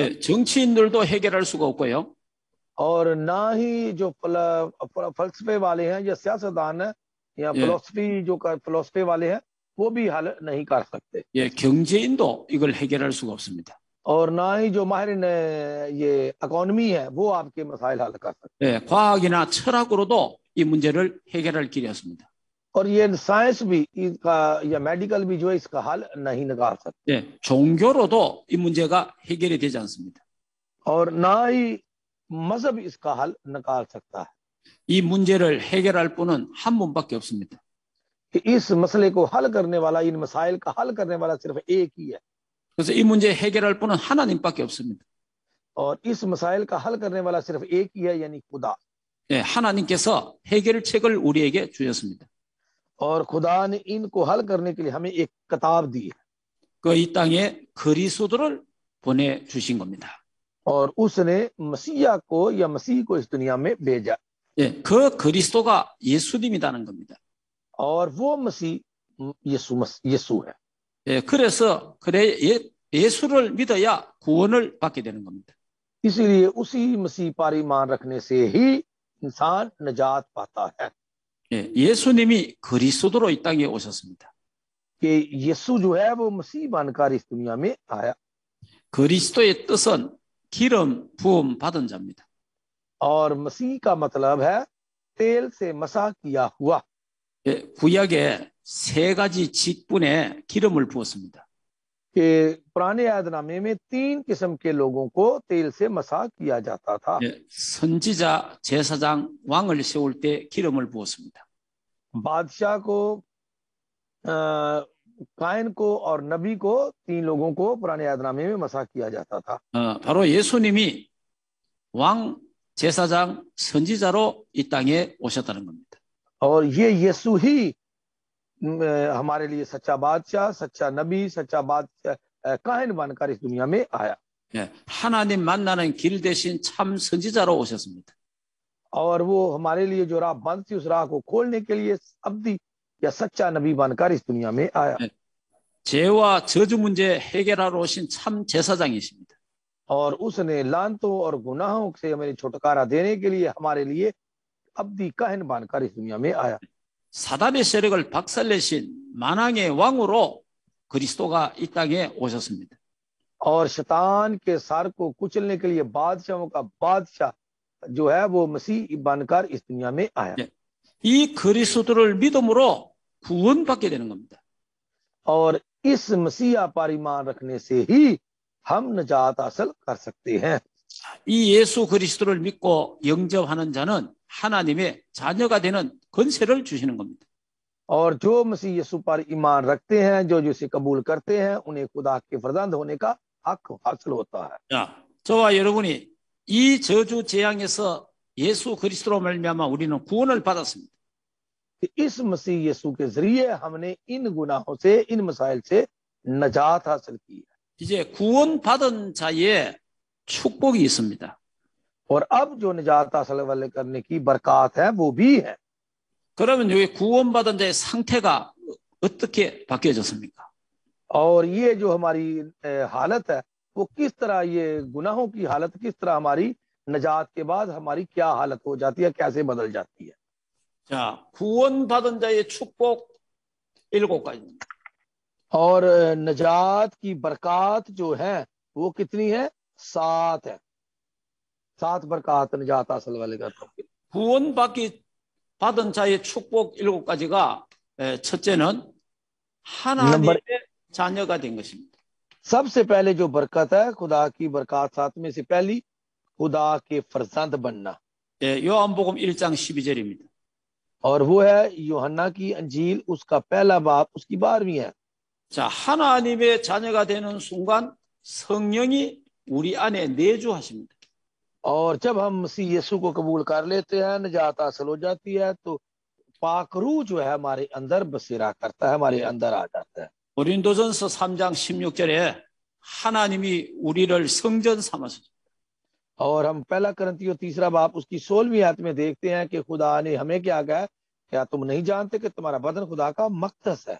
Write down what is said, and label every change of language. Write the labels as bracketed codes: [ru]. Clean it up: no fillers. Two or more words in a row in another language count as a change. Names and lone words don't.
[ko] 예, 정치인들도 해결할 수가 없고요. [ur] اور نہ ہی جو فلسفے والے ہیں یا سیاستدان ہے یا فلوسفی والے ہیں وہ بھی حل نہیں کر سکتے. [ko] 예, 경제인도 이걸 해결할 수가 없습니다. [ur] اور نہ ہی جو ماہر یہ اکانومی ہے وہ آپ کے مسائل حل کر سکتے. [ko] 예, 과학이나 철학으로도 이 문제를 해결할 길이 없습니다. [ur] اور یہ سائنس بھی اس کا یا میڈیکل بھی جو ہے اس کا حل نہیں نکال سکتے. [ko] 예, 종교로도 이 문제가 해결이 되지 않습니다. [ur] اور نہ ہی مذہب اس کا حل نکال سکتا ہے. [ko] 이 문제를 해결할 분은 한 분밖에 없습니다. [ur] کہ اس مسئلے کو حل کرنے والا، ان مسائل کا حل کرنے والا صرف ایک ہی ہے. [ko] 그래서 이 문제 해결할 분은 하나님밖에 없습니다. [ur] اور اس مسائل کا حل کرنے والا صرف ایک ہی ہے، یعنی خدا. [ko] 예, 하나님께서 해결책을 우리에게 주셨습니다. [ur] اور خدا نے ان کو حل کرنے کے لیے ہمیں ایک کتاب دی ہے. [ko] 그 이 땅에 그리스도를 보내 주신 겁니다. [ur] اور اس نے مسیحا کو یا مسیح کو اس دنیا میں بھیجا. [ko] 예, 그 그리스도가 예수님이라는 겁니다. [ur] اور وہ مسیح یسوع ہے. [ko] 예, 그래서 예수를 믿어야 구원을 받게 되는 겁니다. [ur] اسی لیے اسی مسیح پر ایمان رکھنے سے ہی انسان نجات پاتا ہے. [ko] 예, 예수님이 그리스도로 이 땅에 오셨습니다. [ur] کہ یسوع جو ہے وہ مسیح بن کر اس دنیا میں آیا. [ko] 그리스도의 뜻은 기름 부음 받은 자입니다. [ur] اور مسیح کا مطلب ہے تیل سے مسح کیا ہوا. [ko] 예, 구약에 세 가지 직분에 기름을 부었습니다. [ur] کہ پرانے یادنامے میں 3 قسم کے لوگوں کو تیل سے مسح کیا جاتا تھا. [ko] 예, 선지자, 제사장, 왕을 세울 때 기름을 부었습니다. [ur] بادشاہ کو، کاین کو اور نبی کو، 3 لوگوں کو پرانے یادنامے میں مسح کیا جاتا تھا. [ko] 바로 예수님이 왕, 제사장, 선지자로 이 땅에 오셨다는 겁니다. [ur] اور یہ یسوع ہی ہمارے لیے سچا بادشاہ، سچا نبی، سچا بادشاہ، کاہن بن کر اس دنیا میں آیا. [ko] 예, 하나님 만나는 길 대신 참 선지자로 오셨습니다. [ur] اور وہ ہمارے لیے جو راہ بند تھی اس راہ کو کھولنے کے لیے ابدی یا سچا نبی بن کر اس دنیا میں آیا. [ko] 예, 죄와 저주 문제 해결하러 오신 참 제사장이십니다. [ur] اور اس نے لعنتوں اور گناہوں سے ہمیں چھٹکارا دینے کے لیے ہمارے لیے ابدی کاہن بن کر اس دنیا میں آیا. [ko] 사단의 세력을 박살내신 만왕의 왕으로 그리스도가 이 땅에 오셨습니다. [ur] اور شیطان کے سر کو کچلنے کے لیے بادشاہوں کا بادشاہ جو ہے وہ مسیح بن کر اس دنیا میں آیا. [ko] 예, 이 그리스도를 믿음으로 구원받게 되는 겁니다. [ur] اور اس مسیحا پر ایمان رکھنے سے ہی ہم نجات حاصل کر سکتے ہیں. [ko] 이 예수 그리스도를 믿고 영접하는 자는 하나님의 자녀가 되는 권세를 주시는 겁니다. [ur] اور جو مسیح یسوع پر ایمان رکھتے ہیں، جو جسے قبول کرتے ہیں، انہیں خدا کے فرزند ہونے کا حق حاصل ہوتا ہے. [ko] 자, 저와 여러분이 이 저주 재앙에서 예수 그리스도로 말미암아 우리는 구원을 받았습니다. [ur] اس مسیح یسوع کے ذریعے ہم نے ان گناہوں سے، ان مسائل سے نجات حاصل کی ہے. [ko] 이제 구원받은 자의 축복이 있습니다. [ur] اور اب جو نجات حاصل والے کرنے کی برکت ہے وہ بھی ہے. [ko] 그러면 여기 구원받은 자의 상태가 어떻게 바뀌어졌습니까? [ur] اور یہ جو ہماری حالت ہے وہ کس طرح، یہ گناہوں کی حالت کس طرح ہماری نجات کے بعد ہماری کیا حالت ہو جاتی ہے، کیسے بدل جاتی ہے. [ko] 자, 구원받은 자의 축복 7가지입니다. [ur] اور نجات کی برکت جو ہے وہ کتنی ہے? 7 ہے. 7 برکت نجات حاصل والے کرتے ہیں. [ko] 구원받은 자의 축복 7가지가 첫째는 하나님의 자녀가 된 것입니다. [ur] سب سے پہلے جو برکت ہے خدا کی برکت، 7 میں سے پہلی خدا کے فرزند بننا. [ko] 요한복음 1장 12절입니다. [ur] اور وہ ہے یوحنا کی انجیل اس کا پہلا باب اس کی 12ویں ہے. [ko] 자, 하나님의 자녀가 되는 순간 성령이 우리 안에 내주하십니다. [ur] اور جب ہم مسیح یسوع کو قبول کر لیتے ہیں، نجات حاصل ہو جاتی ہے، تو پاک روح جو ہے ہمارے اندر بسیرا کرتا ہے، ہمارے اندر آ جاتا ہے. [ko] 고린도전서 3장 16절에 하나님이 우리를 성전 삼았습니다. [ur] اور ہم پہلا کرنتھیوں 3 باب اس کی 16ویں آیت میں دیکھتے ہیں کہ خدا نے ہمیں کیا کہا، کیا تم نہیں جانتے کہ تمہارا بدن خدا کا مقدس ہے.